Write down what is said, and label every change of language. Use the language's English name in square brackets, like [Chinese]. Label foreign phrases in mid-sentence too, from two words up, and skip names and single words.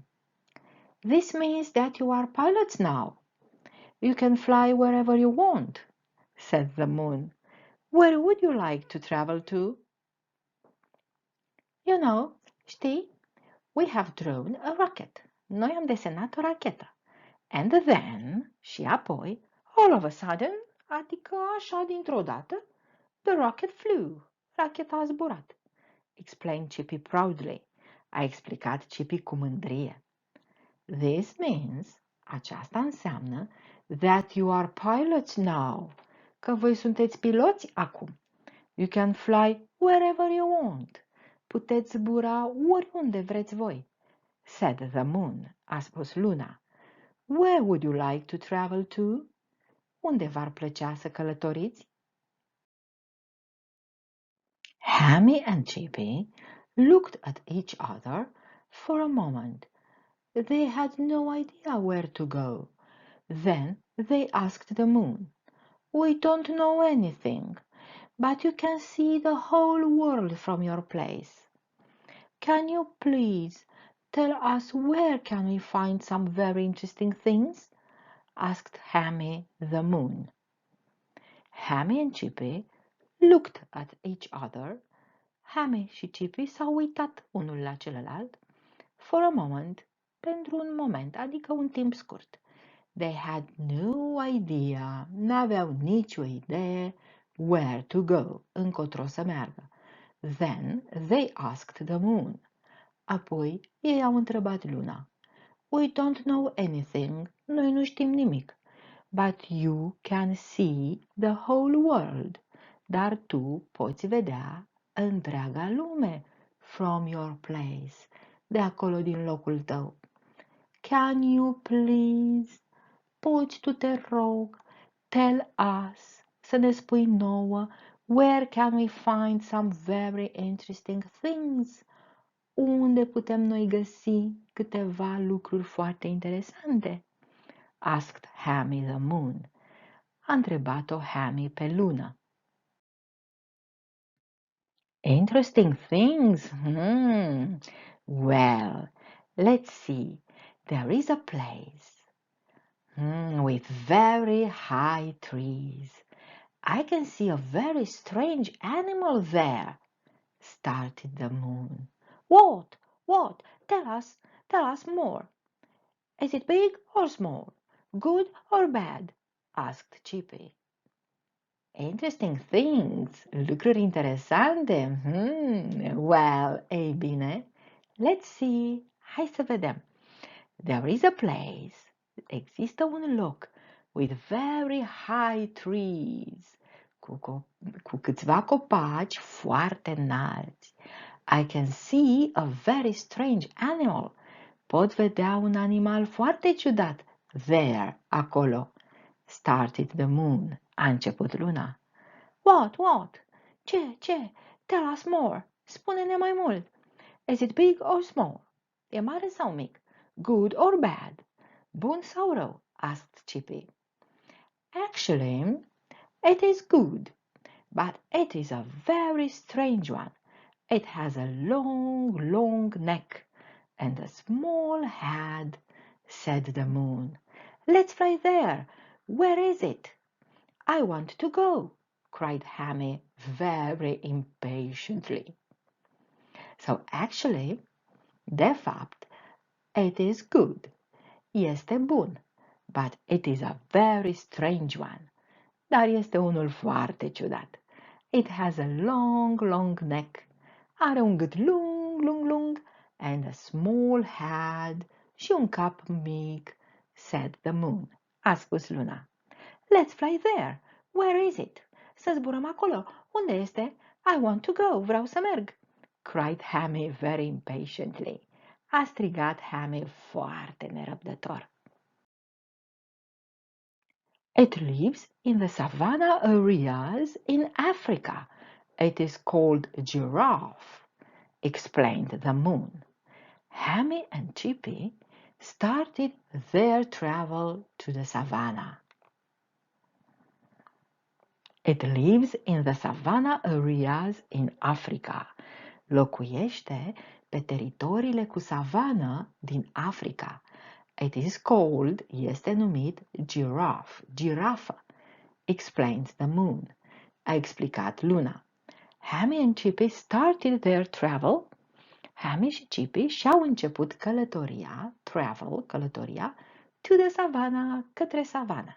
[English] This means that you are pilots now. You can fly wherever you want, said the moon. Where would you like to travel to? You know, știi, we have drawn a rocket. [Romanian] Noi am desenat o rachetă. [English] And then, [Romanian] și apoi, [English] all of a sudden, [Romanian] adică așa dintr-o dată, [English] the rocket flew. [Romanian] Racheta a zburat, [English] explained Chipy proudly. [Romanian] A explicat Chipy cu mândrie. [English] This means, [Romanian] aceasta înseamnă, [English] that you are pilots now, [Romanian] că voi sunteți piloți acum. [English] You can fly wherever you want. [Romanian] Puteți zbura oriunde vreți voi. [English] Said the moon, [Romanian] a spus luna. [English] Where would you like to travel to? [Romanian] Unde v-ar plăcea să călătoriți? [English] Hammy and Chipy looked at each other for a moment. They had no idea where to go. Then they asked the moon, We don't know anything, but you can see the whole world from your place. Can you please tell us where can we find some very interesting things? Asked Hammy the moon. Hammy and Chipy looked at each other. [Romanian] Hammy și Chipy s-au uitat unul la celălalt. [English] For a moment, [Romanian] pentru un moment, adică un timp scurt. [English] They had no idea, [Romanian] n-aveau nicio idee [English] where to go, [Romanian] încotro să meargă. [English] Then they asked the moon. [Romanian] Apoi ei au întrebat luna. [English] We don't know anything, [Romanian] noi nu știm nimic. [English] But you can see the whole world, [Romanian] dar tu poți vedea întreaga lume [English] from your place, [Romanian] de acolo din locul tău. [English] Can you please, [Romanian] poți tu te rog, [English] tell us, [Romanian] să ne spui nouă, [English] where can we find some very interesting things? [Romanian] Unde putem noi găsi câteva lucruri foarte interesante? [English] Asked Hammy the moon. [Romanian] A întrebat-o Hammy pe lună. [English] Interesting things? Well, let's see. There is a place with very high trees. I can see a very strange animal there, started the moon. What? What? Tell us more. Is it big or small? Good or bad? Asked Chippy. Interesting things, [Romanian] lucruri interesante. Well, ei bine, [English] let's see. [Romanian] Hai să vedem. [English] There is a place. [Romanian] Există un loc [English] with very high trees. [Romanian] Cu câțiva copaci foarte înalți. [English] I can see a very strange animal. [Romanian] Pot vedea un animal foarte ciudat. [English] There, acolo. Started the moon. [Romanian] A început luna. [English] What? Ce? Tell us more. [Romanian] Spune-ne mai mult. [English] Is it big or small? [Romanian] E mare sau mic? [English] Good or bad? [Romanian] Bun sau rău? [English] Asked Chippy. Actually, it is good, but it is a very strange one. It has a long neck and a small head, said the moon. Let's fly there. Where is it? I want to go, cried Hammy very impatiently. So actually, [Romanian] de fapt, [English] it is good. [Romanian] Este bun, [English] but it is a very strange one. [Romanian] Dar este unul foarte ciudat. [English] It has a long neck. [Romanian] Are un gât lung [English] and a small head [Romanian] și un cap mic, [English] said the moon. [Romanian] A spus luna. [English] Let's fly there. Where is it? [Romanian] Să zburăm acolo. Unde este? [English] I want to go. [Romanian] Vreau să merg, [English] cried Hammy very impatiently. [Romanian] A strigat Hammy foarte nerăbdător. [English] It lives in the savanna areas in Africa. It is called giraffe, explained the moon. Hammy and Chipy started their travel to the savannah. It lives in the savanna areas in Africa. [Romanian] Locuiește pe teritoriile cu savană din Africa. [English] It is called, [Romanian] este numit [English] giraffe, girafă, explains the moon. [Romanian] A explicat luna. [English] Hammy and Chipy started their travel. [Romanian] Hammy și Chipy și-au început călătoria, călătoria, [English] to the savannah, [Romanian] către savana.